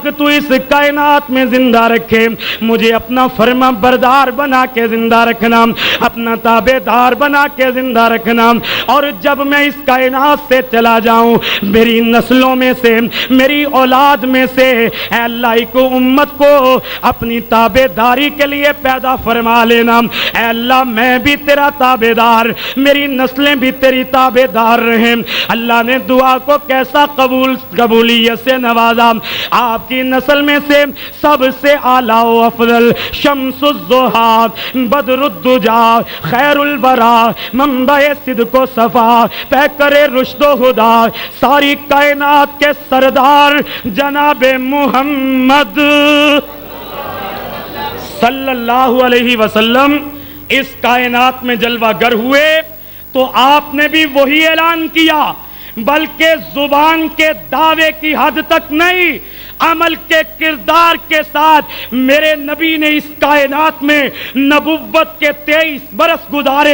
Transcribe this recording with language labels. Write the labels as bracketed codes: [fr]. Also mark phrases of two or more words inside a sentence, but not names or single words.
[ur] تو اس کائنات میں زندہ رکھے مجھے اپنا فرما بردار بنا کے زندہ رکھنا، اپنا تابعدار بنا کے زندہ رکھنا، اور جب میں اس کائنات سے چلا جاؤں میری نسلوں میں سے، میری اولاد میں سے اے اللہ کو امت کو اپنی تابعداری کے لیے پیدا فرما لینا، اے اللہ میں بھی تیرا تابعدار، میری نسلیں بھی تیری تابعدار رہیں۔ اللہ نے دعا کو کیسا قبولیت سے نوازا، آپ کی نسل میں سے سب سے اعلیٰ و افضل [ar] شمس الضحیٰ بدر الدجا خیر الورا [ur] منبع صدق و صفا پیکر رشد و ہدا ساری کائنات کے سردار جناب محمد [ar] صلی اللہ علیہ وسلم [ur] اس کائنات میں جلوہ گر ہوئے تو آپ نے بھی وہی اعلان کیا، بلکہ زبان کے دعوے کی حد تک نہیں، عمل کے کردار کے ساتھ میرے نبی نے اس کائنات میں نبوت کے 23 برس گزارے۔